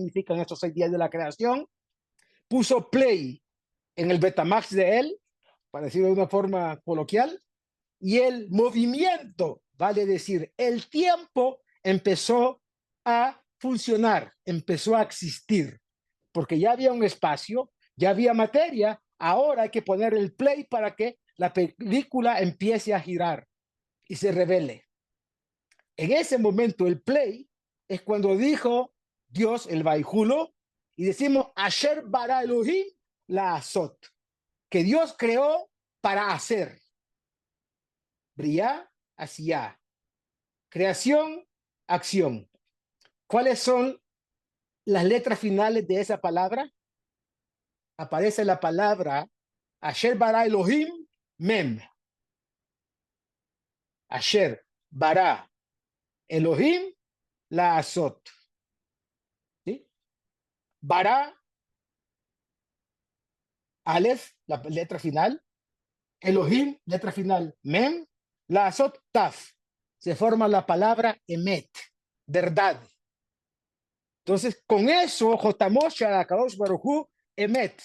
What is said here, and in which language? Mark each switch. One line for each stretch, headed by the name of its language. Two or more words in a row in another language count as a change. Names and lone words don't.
Spanish: significan estos 6 días de la creación, puso play en el Betamax de él, para decirlo de una forma coloquial, y el movimiento, vale decir, el tiempo empezó a funcionar, empezó a existir, porque ya había un espacio, ya había materia, ahora hay que poner el play para que la película empiece a girar y se revele. En ese momento el play es cuando dijo Dios el Vaihulo, y decimos
Hebrew: אשר ברא אלהים לעשות,
Spanish: que Dios creó para hacer.
Hebrew: בריאה, עשיה.
Spanish: Creación, acción. ¿Cuáles son las letras finales de esa palabra? Aparece la palabra
Hebrew: אשר ברא אלהים,
Spanish: Mem.
Hebrew: אשר ברא אלהים, לעשות.
Spanish: ¿Sí? Bara, Aleph, la letra final. Elohim, letra final, Mem.
Hebrew: לעשות,
Spanish: Taf. Se forma la palabra Emet, verdad. Entonces, con eso,
Hebrew: חותמו של, הקדוש ברוך הוא, אמת.